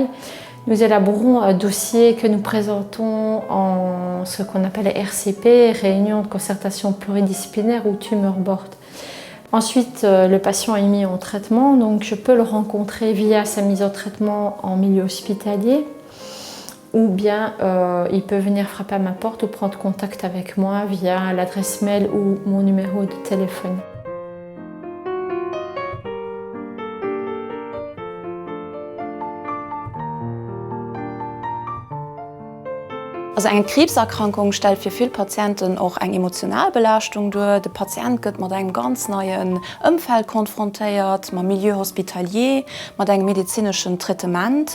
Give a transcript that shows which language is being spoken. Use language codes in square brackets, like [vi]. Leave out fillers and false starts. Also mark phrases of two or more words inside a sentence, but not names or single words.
[fr] Nous élaborons un dossier que nous présentons en ce qu'on appelle RCP, réunion de concertation pluridisciplinaire ou [en] tumor board. [fr] Ensuite, le patient est mis en traitement, donc je peux le rencontrer via sa mise en traitement en milieu hospitalier ou bien il peut venir frapper à ma porte ou prendre contact avec moi via l'adresse mail ou mon numéro de téléphone. [de] Also eine Krebserkrankung stellt für viele Patienten auch eine Emotionalbelastung dar. Der Patient wird mit einem ganz neuen Umfeld konfrontiert, mit [fr] Milieu hospitalier, [de] mit einem medizinischen Traitement.